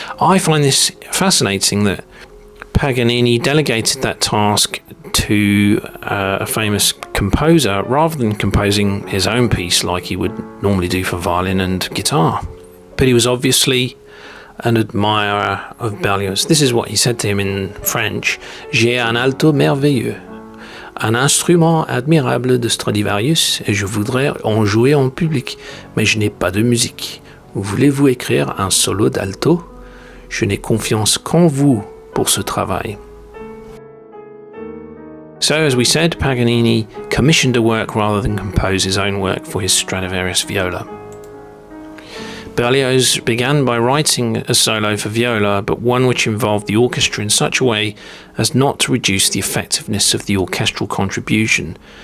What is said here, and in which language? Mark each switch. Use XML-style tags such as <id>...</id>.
<en>I find this fascinating that Paganini delegated that task to a famous composer rather than composing his own piece like he would normally do for violin and guitar. But he was obviously an admirer of Berlioz. This is what he said to him in French:</en> <fr>J'ai un alto merveilleux, un instrument admirable de Stradivarius, et je voudrais en jouer en public, mais je n'ai pas de musique. Voulez-vous écrire un solo d'alto? Je n'ai confiance qu'en vous pour ce travail.</fr> <en>So, as we said, Paganini commissioned a work rather than compose his own work for his Stradivarius viola. Berlioz began by writing a solo for viola, but one which involved the orchestra in such a way as not to reduce the effectiveness of the orchestral contribution.</en>